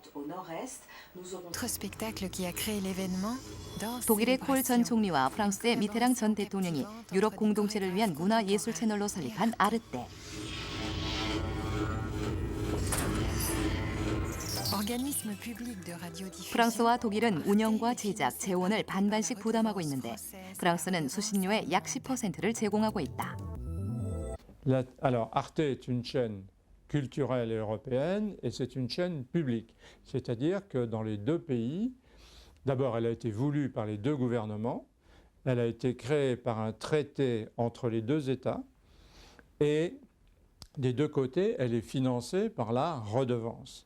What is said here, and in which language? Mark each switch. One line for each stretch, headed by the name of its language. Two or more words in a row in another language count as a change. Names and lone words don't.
Korean: 독일의 콜 전 총리와 프랑스의 미테랑 전 대통령이 유럽 공동체를 위한 문화예술 채널로 설립한 아르떼. 프랑스와 독일은 운영과 제작, 재원을 반반씩 부담하고 있는데 프랑스는 수신료의 약 10%를 제공하고 있다.
French: Alors, Arte est une chaîne culturelle et européenne et c'est une chaîne publique. C'est-à-dire que dans les deux pays, d'abord elle a été voulue par les deux gouvernements, elle a été créée par un traité entre les deux États et des deux côtés, elle est financée par la redevance.